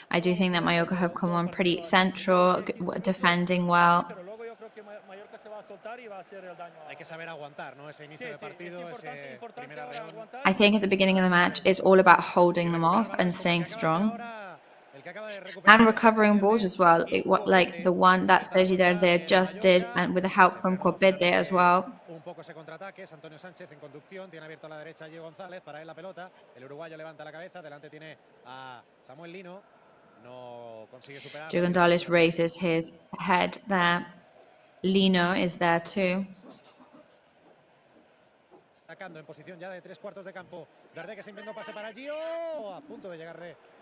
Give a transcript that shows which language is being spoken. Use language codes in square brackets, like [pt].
[en] I do think that Mallorca have come on pretty central, defending well. [es] Pero luego yo creo que Mallorca se va a soltar y va a hacer el daño. Hay que saber aguantar, ¿no? Ese inicio de partido, ese primer arreón. [en] I think at the beginning of the match, it's all about holding them off and staying strong. And recovering balls as well, like the one that Sergi there just did, and with the help from Copete as well. [es] Un poco ese contraataque, es Antonio Sánchez en conducción, tiene abierto a la derecha Gio González, para él la pelota, el uruguayo levanta la cabeza, delante tiene a Samuel Lino, no consigue superar. [en] Gio González raises his head there. Lino is there too. [es] Atacando en posición ya de 3/4 de campo, Darder que se inventó pase para Gio, a punto de llegarle.